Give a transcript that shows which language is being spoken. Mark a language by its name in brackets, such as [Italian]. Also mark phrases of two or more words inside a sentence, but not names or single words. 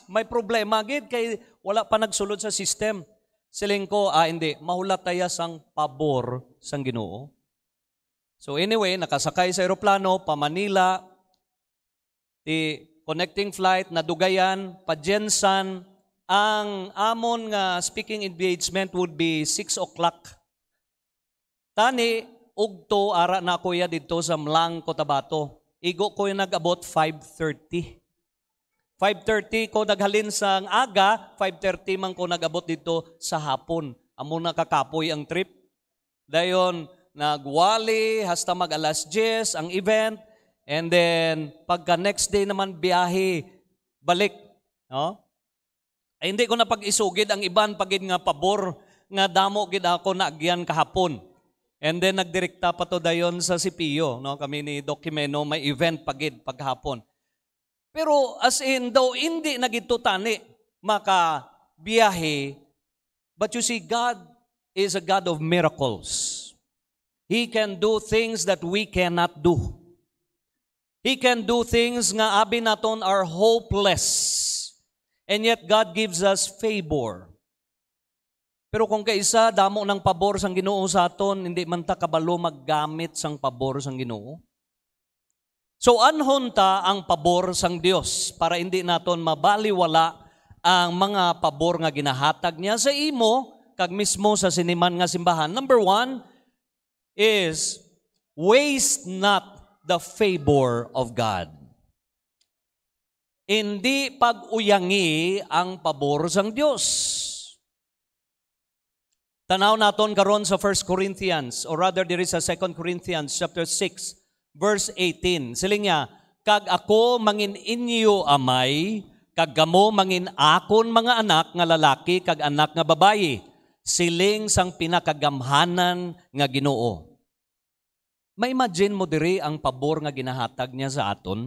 [Hiligaynon] May problema gid kay wala pa nagsulod sa system. Siling ko, hindi. Mahulat tayo sang pabor sang Ginoo. [English] So anyway, [Hiligaynon] nakasakay sa aeroplano, pa Manila, [English] connecting flight, [Hiligaynon] nadugayan, pa Jensan. Ang amon nga [English] speaking engagement would be 6 o'clock. [Hiligaynon] Tani, ugto, ara na kuya dito sa Mlang, Cotabato. Igo ko yung nag-abot 5:30. 5:30 ko naghalin sa aga, 5:30 man ko nag-abot dito sa hapon. Amo na kakapoy ang trip. Dayon, nagwali, hasta mag alas 10 ang event. [English] And then, [Hiligaynon] pagka next day naman biyahe, balik. No? Ay, hindi ko na pag-isugid ang iban pagid nga pabor nga damo gid ako na agyan kahapon. [English] And then [Hiligaynon] nagdirekta pa to dayon sa CPO, no? Kami ni Doc Jimeno may event pagid paghapon. Pero [English] as in [Hiligaynon] daw hindi na gito tani maka biyahe, [English] but you see God is a God of miracles. He can do things that we cannot do. He can do things [Hiligaynon] nga abi naton [English] are hopeless. And yet, God gives us favor. [Hiligaynon] Pero kung kaisa, damo ng pabor sang Ginoo sa aton, hindi man ta kabalo maggamit sang pabor sang Ginoo. So, anhon ta ang pabor sang Dios para hindi naton mabaliwala ang mga pabor nga ginahatag niya sa imo, kag mismo sa siniman nga simbahan. [English] Number 1 is, waste not the favor of God. [Hiligaynon] Hindi pag-uyangi ang pabor sang Dios. Tanaw naton karon sa [English] 1 Corinthians, or rather there is a 2 Corinthians chapter 6, verse 18. [Hiligaynon] Siling niya, kag ako mangin inyo amay, kag gamo mangin akon mga anak nga lalaki, kag anak nga babayi. Siling sang pinakagamhanan nga Ginoo. Ma-imagine mo diri ang pabor nga ginahatag niya sa aton.